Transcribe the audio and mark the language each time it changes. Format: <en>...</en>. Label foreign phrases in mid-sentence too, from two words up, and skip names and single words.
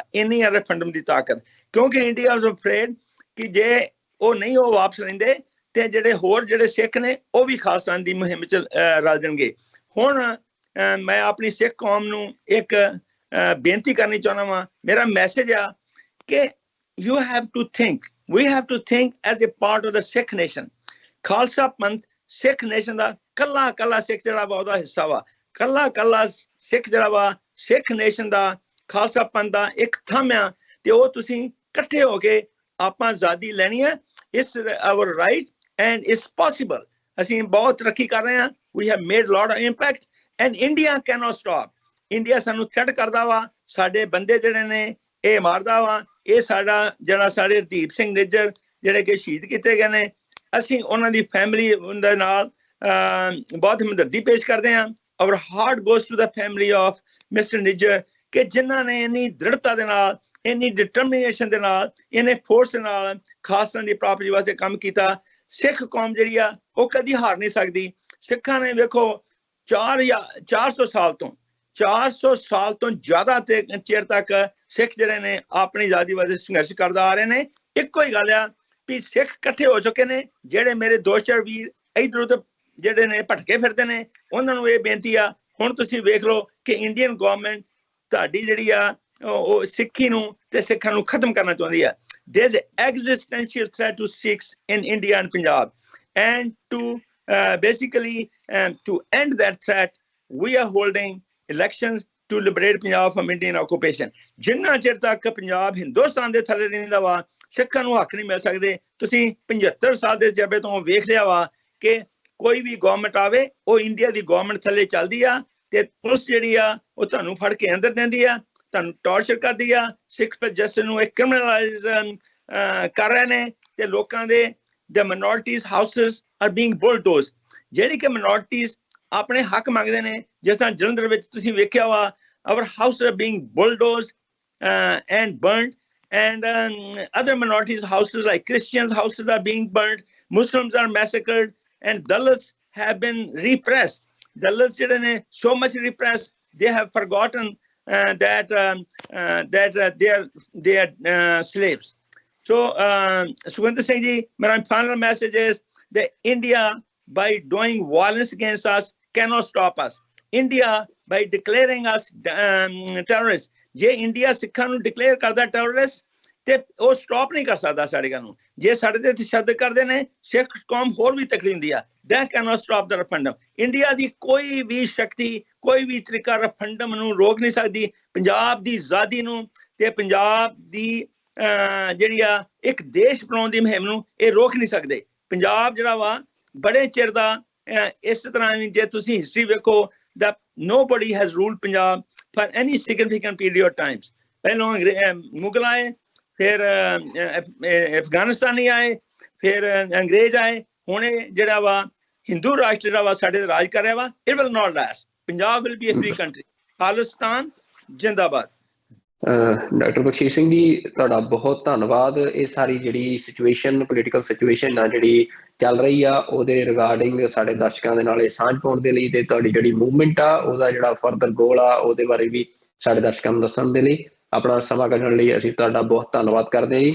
<pa>ਇੰਨੀ ਹੈ ਰੈਫਰੈਂਡਮ ਦੀ ਤਾਕਤ ਕਿਉਂਕਿ</pa> <en>India was afraid</en> <pa>ਕਿ ਜੇ ਉਹ ਨਹੀਂ ਉਹ ਵਾਪਸ ਲੈਂਦੇ ਤੇ ਜਿਹੜੇ ਹੋਰ ਜਿਹੜੇ ਸਿੱਖ ਨੇ ਉਹ ਵੀ ਖਾਲਸਤਾਨ ਦੀ ਮੁਹਿੰਮ 'ਚ ਰਲ ਜਾਣਗੇ. ਹੁਣ ਮੈਂ ਆਪਣੀ ਸਿੱਖ ਕੌਮ ਨੂੰ ਇੱਕ ਬੇਨਤੀ ਕਰਨੀ ਚਾਹੁੰਦਾ ਵਾਂ. ਮੇਰਾ ਮੈਸੇਜ ਆ ਕਿ</pa> <en>you have to think, we have to think as a part of the Sikh nation.</en> <pa>ਖਾਲਸਾ ਪੰਥ</pa> <en>Sikh nation</en> <pa>ਦਾ ਕੱਲਾ ਕੱਲਾ ਸਿੱਖ ਜਿਹੜਾ ਵਾ ਉਹਦਾ ਹਿੱਸਾ ਵਾ, ਕੱਲਾ ਕੱਲਾ ਸਿੱਖ ਜਿਹੜਾ ਵਾ</pa> <en>Sikh nation</en> <pa>ਦਾ ਖਾਲਸਾ ਪੰਥ ਦਾ ਇੱਕ ਥੰਮ ਆ ਤੇ ਉਹ ਤੁਸੀਂ ਇਕੱਠੇ ਹੋ ਕੇ ਆਪਾਂ ਆਜ਼ਾਦੀ ਲੈਣੀ ਹੈ.</pa> <en>It's our right and it's possible.</en> <pa>ਅਸੀਂ ਬਹੁਤ ਤਰੱਕੀ ਕਰ ਰਹੇ ਹਾਂ.</pa> <en>We have made a lot of impact and India cannot stop.</en> <pa>ਇੰਡੀਆ ਸਾਨੂੰ ਥ੍ਰੈਟ ਕਰਦਾ ਵਾ, ਸਾਡੇ ਬੰਦੇ ਜਿਹੜੇ ਨੇ ਇਹ ਮਾਰਦਾ ਵਾ. ਇਹ ਸਾਡਾ ਜਿਹੜਾ ਸਾਡੇ ਹਰਦੀਪ ਸਿੰਘ ਨਿੱਜਰ ਜਿਹੜੇ ਕਿ ਸ਼ਹੀਦ ਕੀਤੇ ਗਏ ਨੇ, ਅਸੀਂ ਉਹਨਾਂ ਦੀ ਫੈਮਿਲੀ ਦੇ ਨਾਲ ਬਹੁਤ ਹਮਦਰਦੀ ਪੇਸ਼ ਕਰਦੇ ਹਾਂ.</pa> <en>Our heart goes to the family of Mr.</en> <pa>ਨਿੱਜਰ ਕਿ ਜਿਨ੍ਹਾਂ ਨੇ ਇੰਨੀ ਦ੍ਰਿੜਤਾ ਦੇ ਨਾਲ, ਇੰਨੀ ਡਿਟਰਮੀਨੇਸ਼ਨ ਦੇ ਨਾਲ, ਇੰਨੇ ਫੋਰਸ ਦੇ ਨਾਲ ਖਾਲਸਤਾਨ ਦੀ ਪ੍ਰਾਪਤੀ ਵਾਸਤੇ ਕੰਮ ਕੀਤਾ. ਸਿੱਖ ਕੌਮ ਜਿਹੜੀ ਆ ਉਹ ਕਦੀ ਹਾਰ ਨਹੀਂ ਸਕਦੀ. ਸਿੱਖਾਂ ਨੇ ਵੇਖੋ 400 ਸਾਲ ਤੋਂ ਜ਼ਿਆਦਾ ਤੇ ਚਿਰ ਤੱਕ ਸਿੱਖ ਜਿਹੜੇ ਨੇ ਆਪਣੀ ਆਜ਼ਾਦੀ ਵਾਸਤੇ ਸੰਘਰਸ਼ ਕਰਦਾ ਆ ਰਹੇ ਨੇ. ਇੱਕੋ ਹੀ ਗੱਲ ਆ ਵੀ ਸਿੱਖ ਇਕੱਠੇ ਹੋ ਚੁੱਕੇ ਨੇ. ਜਿਹੜੇ ਮੇਰੇ ਦੋ ਚਾਰ ਵੀਰ ਇੱਧਰ ਉੱਧਰ ਜਿਹੜੇ ਨੇ ਭਟਕੇ ਫਿਰਦੇ ਨੇ ਉਹਨਾਂ ਨੂੰ ਇਹ ਬੇਨਤੀ ਆ ਹੁਣ ਤੁਸੀਂ ਵੇਖ ਲਓ ਕਿ</pa> <en>Indian government</en> <pa>ਤੁਹਾਡੀ ਜਿਹੜੀ ਆ ਉਹ ਸਿੱਖੀ ਨੂੰ ਤੇ ਸਿੱਖਾਂ ਨੂੰ ਖਤਮ ਕਰਨਾ ਚਾਹੁੰਦੀ ਆ.</pa> <en>There's an existential threat to Sikhs in India and Punjab, and to basically to end that threat we are holding elections to liberate Punjab from Indian occupation.</en> <pa>ਜਿੰਨਾ ਚਿਰ ਤੱਕ ਪੰਜਾਬ ਹਿੰਦੁਸਤਾਨ ਦੇ ਥੱਲੇ ਰਹਿੰਦਾ ਵਾ ਸਿੱਖਾਂ ਨੂੰ ਹੱਕ ਨਹੀਂ ਮਿਲ ਸਕਦੇ. ਤੁਸੀਂ 75 ਸਾਲ ਦੇ ਤਜਰਬੇ ਤੋਂ ਵੇਖ ਲਿਆ ਵਾ ਕਿ ਕੋਈ ਵੀ ਗਵਰਨਮੈਂਟ ਆਵੇ ਉਹ ਇੰਡੀਆ ਦੀ ਗਵਰਨਮੈਂਟ ਥੱਲੇ ਚੱਲਦੀ ਆ ਤੇ ਪੁਲਿਸ ਜਿਹੜੀ ਆ ਉਹ ਤੁਹਾਨੂੰ ਫੜ ਕੇ ਅੰਦਰ ਦਿੰਦੀ ਆ, ਤੁਹਾਨੂੰ ਟੌਰਚਰ ਕਰਦੀ ਆ. ਸਿੱਖ ਜਸਟਿਸ ਨੂੰ ਇੱਕ ਕ੍ਰਿਮੀਨਲਾਈਜ਼ ਕਰ ਰਹੇ ਨੇ ਤੇ ਲੋਕਾਂ ਦੇ</pa> <en>the minorities houses are being bulldozed.</en> <pa>ਜਿਹੜੀ ਕਿ</pa> <en>minorities</en> <pa>ਆਪਣੇ ਹੱਕ ਮੰਗਦੇ ਨੇ, ਜਿਸ ਤਰ੍ਹਾਂ ਜਲੰਧਰ ਵਿੱਚ ਤੁਸੀਂ ਵੇਖਿਆ ਵਾ</pa> <en>our houses are being bulldozed and burnt, and other minorities houses like Christians houses are being burnt, Muslims are massacred, and Dalits have been repressed. Dalits</en> <pa>ਜਿਹੜੇ ਨੇ</pa> <en>so much repressed they have forgotten that they are slaves. So, Sukhwinder Singh ji, my final message is that India, by doing violence against us, cannot stop us. India, by declaring us terrorists,</en> <pa>ਜੇ ਇੰਡੀਆ ਸਿੱਖਾਂ ਨੂੰ ਡਿਕਲੇਅਰ ਕਰਦਾ ਟੈਰਰਿਸਟ ਤੇ ਉਹ ਸਟਾਪ ਨਹੀਂ ਕਰ ਸਕਦਾ ਸਾਡੇ ਨੂੰ। ਜੇ ਸਾਡੇ ਤੇ ਤਸ਼ੱਦਦ ਕਰਦੇ ਨੇ ਸਿੱਖ ਕੌਮ ਹੋਰ ਵੀ ਤਕੜੀ ਹੁੰਦੀ ਆ।</pa> <en>that cannot stop the referendum.</en> <pa>ਇੰਡੀਆ ਦੀ ਕੋਈ ਵੀ ਸ਼ਕਤੀ ਕੋਈ ਵੀ ਤਰੀਕਾ ਰੈਫਰੈਂਡਮ ਨੂੰ ਰੋਕ ਨਹੀਂ ਸਕਦੀ। ਪੰਜਾਬ ਦੀ ਆਜ਼ਾਦੀ ਨੂੰ ਤੇ ਪੰਜਾਬ ਦੀ ਜਿਹੜੀ ਆ ਇੱਕ ਦੇਸ਼ ਬਣਾਉਣ ਦੀ ਮੁਹਿੰਮ ਨੂੰ ਇਹ ਰੋਕ ਨਹੀਂ ਸਕਦੇ। ਪੰਜਾਬ ਜਿਹੜਾ ਵਾ ਬੜੇ ਚਿਰ ਦਾ ਇਸ ਤਰ੍ਹਾਂ ਜੇ ਤੁਸੀਂ ਹਿਸਟਰੀ ਵੇਖੋ</pa> <en>that nobody has ruled Punjab for any significant period of times.</en> <pa>ਪਹਿਲੋਂ ਮੁਗਲ ਆਏ, ਫਿਰ ਅਫਗਾਨਿਸਤਾਨੀ ਆਏ, ਫਿਰ ਅੰਗਰੇਜ਼ ਆਏ, ਹੁਣ ਜਿਹੜਾ ਵਾ ਹਿੰਦੂ ਰਾਸ਼ਟਰ ਜਿਹੜਾ ਵਾ ਸਾਡੇ ਰਾਜ ਕਰ ਰਿਹਾ ਵਾ।</pa> <en>it will not last. Punjab will be a free country.</en> <pa>ਖਾਲਿਸਤਾਨ ਜਿੰਦਾਬਾਦ। ਡਾਕਟਰ ਬਖਸ਼ੀਸ਼ ਸਿੰਘ ਜੀ, ਤੁਹਾਡਾ ਬਹੁਤ ਧੰਨਵਾਦ। ਇਹ ਸਾਰੀ ਜਿਹੜੀ</pa> <en>situation political situation</en> <pa>ਆ ਜਿਹੜੀ ਚੱਲ ਰਹੀ ਆ ਉਹਦੇ ਰਿਗਾਰਡਿੰਗ ਸਾਡੇ ਦਰਸ਼ਕਾਂ ਦੇ ਨਾਲ ਇਹ ਸਾਂਝ ਪਾਉਣ ਦੇ ਲਈ ਤੇ ਤੁਹਾਡੀ ਜਿਹੜੀ ਮੂਵਮੈਂਟ ਆ ਉਹਦਾ ਜਿਹੜਾ</pa> <en>further goal</en> <pa>ਆ ਉਹਦੇ ਬਾਰੇ ਵੀ ਸਾਡੇ ਦਰਸ਼ਕਾਂ ਨੂੰ ਦੱਸਣ ਦੇ ਲਈ ਆਪਣਾ ਸਮਾਂ ਕੱਢਣ ਲਈ ਅਸੀਂ ਤੁਹਾਡਾ ਬਹੁਤ ਧੰਨਵਾਦ ਕਰਦੇ ਹਾਂ ਜੀ।</pa>